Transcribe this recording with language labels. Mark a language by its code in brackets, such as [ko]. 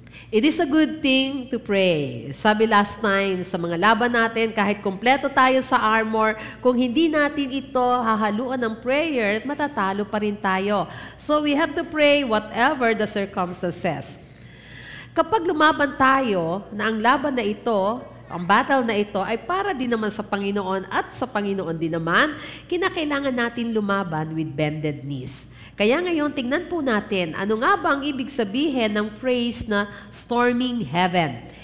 [en] It is a good thing to pray. [tl] Sabi last time, sa mga laban natin, kahit kompleto tayo sa armor, kung hindi natin ito hahaluan ng prayer, matatalo pa rin tayo. [en] So we have to pray whatever the circumstances. [tl] Kapag lumaban tayo na ang laban na ito, ang battle na ito ay para din naman sa Panginoon at sa Panginoon din naman, kinakailangan natin lumaban [en] with bended knees. [tl] Kaya ngayon, tingnan po natin, ano nga ba ang ibig sabihin ng phrase na [en] storming heaven?